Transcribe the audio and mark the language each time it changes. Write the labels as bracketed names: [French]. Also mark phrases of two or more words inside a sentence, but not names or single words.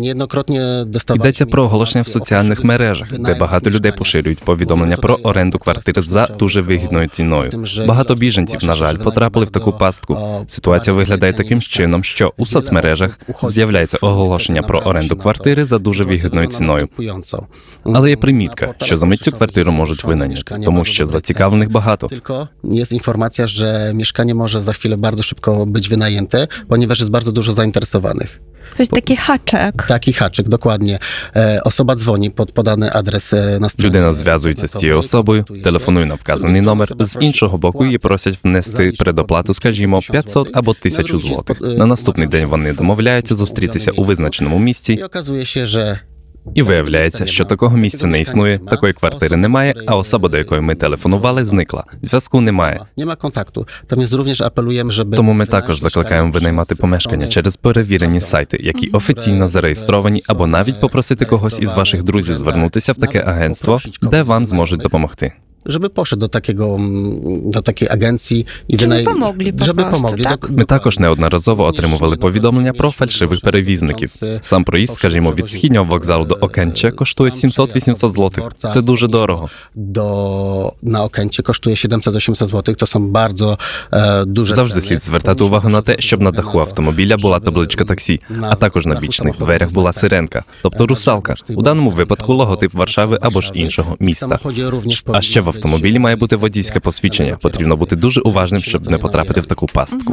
[Ukrainian] Йдеться про оголошення в соціальних мережах, де багато людей поширюють повідомлення про оренду квартир за дуже вигідною ціною. Багато біженців, на жаль, потрапили в таку пастку. Ситуація виглядає таким чином, що у соцмережах з'являється оголошення про оренду квартири за дуже вигідною ціною. Але є примітка, що за мить цю квартиру можуть винайняти, тому що zацікавлених багато. [Polish] Tylko jest informacja, że mieszkanie może za chwilę bardzo szybko być wynajęte, ponieważ jest bardzo dużo zainteresowanych. [Ukrainian] Тобто такий haczyk. [Polish] Taki haczyk, dokładnie. Osoba dzwoni pod podany adres na stronie. [Ukrainian] Людина зв'язується з цією особою, телефонує на вказаний номер, з іншого боку її просять внести предоплату, скажімо, 500 або 1000 злотих. На наступний день вони домовляються зустрітися у визначеному місці. [Polish] I okazuje się, że [Ukrainian] І виявляється, що такого місця не існує, такої квартири немає, а особа, до якої ми телефонували, зникла. Зв'язку немає. [Polish] nie ma kontaktu. Natomiast również apelujemy, żeby... [Ukrainian] Тому ми також закликаємо винаймати помешкання через перевірені сайти, які офіційно зареєстровані, або навіть попросити когось із ваших друзів звернутися в таке агентство, де вам зможуть допомогти. [Polish] Żeby poszedł do takiej agencji i Żeby pomogli, tak? [Ukrainian] Ми також неодноразово отримували повідомлення про фальшивих перевізників. Сам проїзд, скажімо, від східнього вокзалу до Окенча коштує 700-800 злотих. Це дуже дорого. На Окенчі коштує 700-800 злотих. [Polish] То są bardzo дуже [Ukrainian] Завжди слід звертати увагу на те, щоб на даху автомобіля була табличка таксі, а також на бічних дверях була сиренка, тобто русалка. У даному випадку логотип Варшави або ж іншого міста. А ще в автомобілі має бути водійське посвідчення. Потрібно бути дуже уважним, щоб не потрапити в таку пастку.